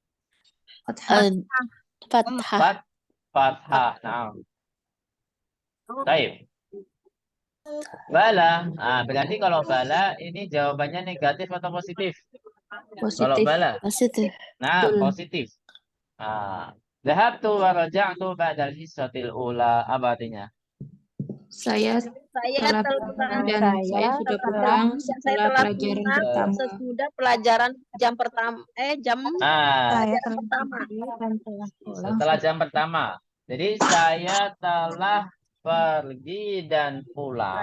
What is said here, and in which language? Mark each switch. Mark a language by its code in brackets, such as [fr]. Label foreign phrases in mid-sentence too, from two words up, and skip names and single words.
[id] Fathah. Fathah. Nah. Baik. Bala. Berarti kalau bala ini jawabannya negatif atau positif? Kalau bala. Positif. Nah, Betul. positif. [ar] ذهبتُ ورجعتُ بعدَ الحصةِ الأولى. [id] Apa artinya? Saya Saya sudah pulang setelah pelajaran pertama. sesudah pelajaran jam pertama. Jam pertama. Setelah jam pertama. Jadi saya telah pergi dan pulang.